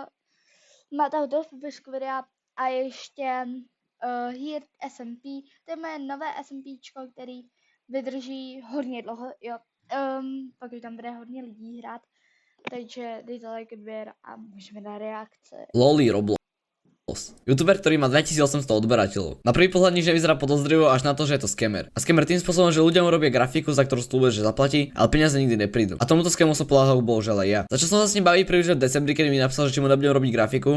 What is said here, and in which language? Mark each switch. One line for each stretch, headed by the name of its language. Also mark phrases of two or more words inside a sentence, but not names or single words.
Czech: Máte ho to v popisku videa a ještě Here SMP, to je moje nové SMPčko, který vydrží hodně dlouho, jo. Pak už tam bude hodně lidí hrát, takže dejte like dvěr a můžeme na reakce. Loli Roblox.
Slovak: YouTuber, ktorý má 2800 odberateľov. Na prvý pohľad nič nevyzerá podozrivo až na to, že je to scammer. A scammer tým spôsobom, že ľuďom robia grafiku, za ktorú slúbuje, že zaplatí, ale peniaze nikdy neprídu. A tomuto scamu som podľahol bohužiaľ aj ja. Začal som sa s ním baviť prvý v decembri, keď mi napísal, že či mu nebudem robiť grafiku.